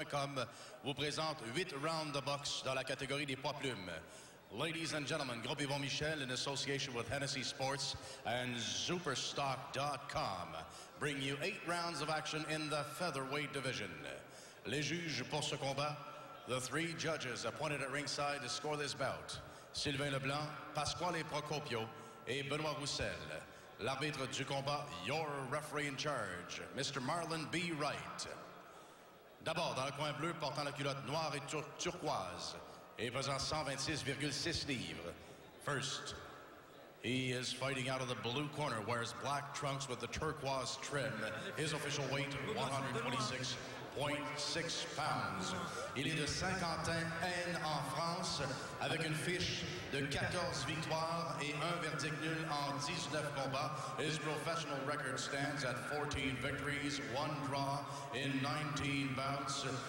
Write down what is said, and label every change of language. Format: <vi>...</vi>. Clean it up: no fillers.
<fr>Comme vous présente 8 rounds de boxe dans la catégorie des poids plumes.</fr> <en>Ladies and gentlemen, Groupe Yvon Michel, in association with Hennessy Sports and Superstock.com, bring you 8 rounds of action in the featherweight division.</en> <fr>Les juges pour ce combat,</fr> <en>the 3 judges appointed at ringside to score this bout.</en> <fr>Sylvain Leblanc, Pasquale Procopio et Benoît Roussel. L'arbitre du combat,</fr> <en>your referee in charge, Mr. Marlon B. Wright.</en> <fr>D'abord, dans le coin bleu, portant la culotte noire et turquoise et pesant 126,6 livres.</fr> <en>First, he is fighting out of the blue corner, wears black trunks with the turquoise trim. His official weight, 126.6 pounds.</en> <fr>Il est de Saint-Quentin en France, avec une fiche de 14 victoires et un verdict nul en 19 combats.</fr> <en>His professional record stands at 14 victories, 1 draw in 19 bouts.</en>